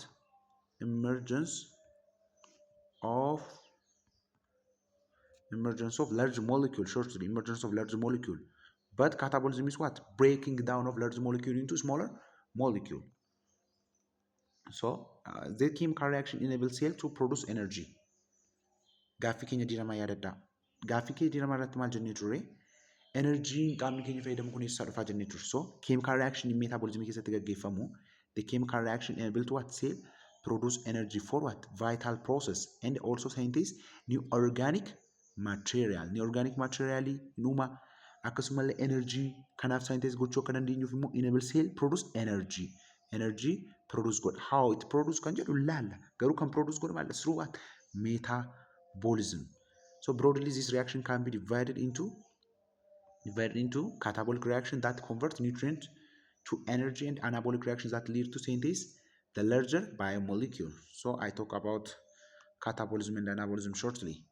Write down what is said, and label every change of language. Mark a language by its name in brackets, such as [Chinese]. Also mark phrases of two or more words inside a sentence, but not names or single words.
[English] Emergence of large molecule, shortly, emergence of large molecule. But catabolism is what? Breaking down of large molecule into smaller molecule. So the chemical reaction enables cell to produce energy. [Oromo] Gaaffii keenya diramaa yaadadhaa. Gaaffii keenya diramaa irratti maal jennee turre? Energy qaamni keenya fayyadamu kun eessaa dhufaa jennee turre. [English] So chemical reaction in metabolism [Oromo] keessatti gaggeeffamu. [English] The chemical reaction enable to what? Cell produce energy for what? Vital process and also synthesize new organic material. New organic material [Oromo] inuma akkasumallee energy kanaaf synthesize gochuu akka dandeenyuuf immoo [English] enable cell produce energy produce [Oromo] godha. [English] How it produce [Oromo] kan jedhu laalla garuu kan produce godha maal [English] through what metabolism. So broadly this reaction can be divided into catabolic reaction that convert nutrient to energy and anabolic reactions that lead to synthesis the larger biomolecule. So I talk about catabolism and anabolism shortly.